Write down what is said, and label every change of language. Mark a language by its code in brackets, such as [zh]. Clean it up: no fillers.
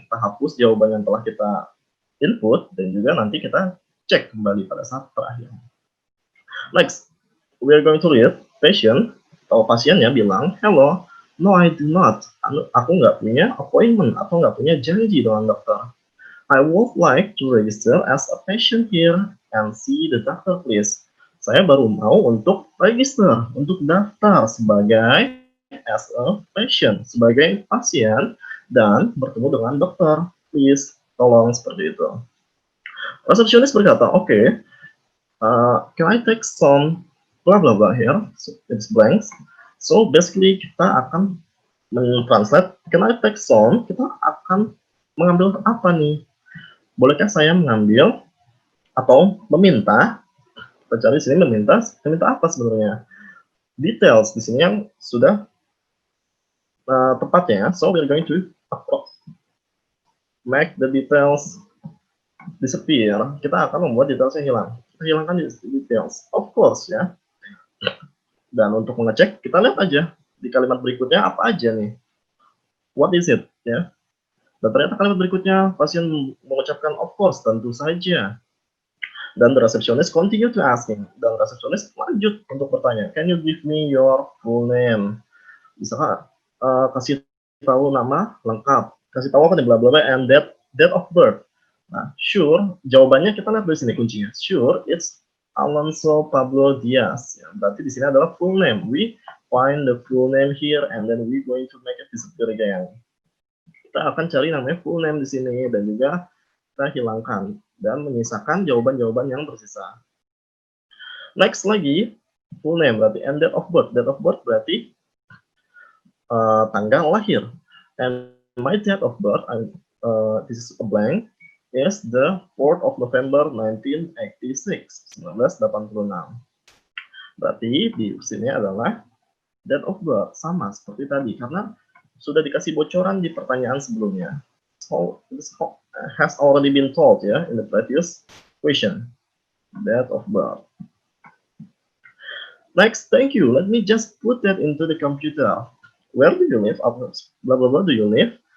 [id] Kita hapus jawaban yang telah kita input dan juga nanti kita cek kembali pada saat terakhir. [en] Next, we are going to read patient [id] atau pasiennya bilang, [en] hello, no I do not. [id] Aku nggak punya appointment atau nggak punya janji dengan dokter. [en] I would like to register as a patient here and see the doctor please. [id] Saya baru mau untuk register, untuk daftar sebagai [en] as a patient, [id] sebagai pasien, dan bertemu dengan dokter. Please, tolong, seperti itu. Resepsionis berkata, [en] okay, can I take some blah blah blah here? So, it's blanks. So basically [id] kita akan mentranslate, [en] can I take some? [id] Kita akan mengambil apa nih? Bolehkah saya mengambil atau meminta? Kita cari sini meminta apa sebenarnya? Details di sini yang sudah tepatnya. [en] So we're going to make the details disappear. [id] Kita akan membuat detailsnya hilang. Kita hilangkan details, [en] of course [id] ya. Dan untuk mengecek, kita lihat aja di kalimat berikutnya apa aja nih. [en] What is it [id] ya? Dan ternyata kalimat berikutnya pasien mengucapkan of course, tentu saja. [en] Dan the receptionist continue to asking. [id] Dan resepsionis lanjut untuk bertanya, [en] can you give me your full name? [id] Bisa kasih tahu nama lengkap, kasih tahu apa nih, bla bla bla, [en] and date of birth. [id] Nah, sure, jawabannya kita lihat di sini kuncinya. [en] Sure, it's Alonso Pablo Diaz. [id] Ya, berarti di sini adalah full name. [en] We find the full name here, and then we going to make it disappear again. [id] Kita akan cari namanya full name di sini, dan juga kita hilangkan dan menyisakan jawaban-jawaban yang tersisa. Next lagi, full name berarti, and date of birth. Date of birth berarti tanggal lahir. [en] And my date of birth, this is a blank, is the 4th of November 1986. 1986. [id] Berarti di sini adalah date of birth, sama seperti tadi, karena sudah dikasih bocoran di pertanyaan sebelumnya. [en] So, this has already been told ya in the previous question. Date of birth. Next, thank you. Let me just put that into the computer. Where do you live? Blah blah blah. Do you live?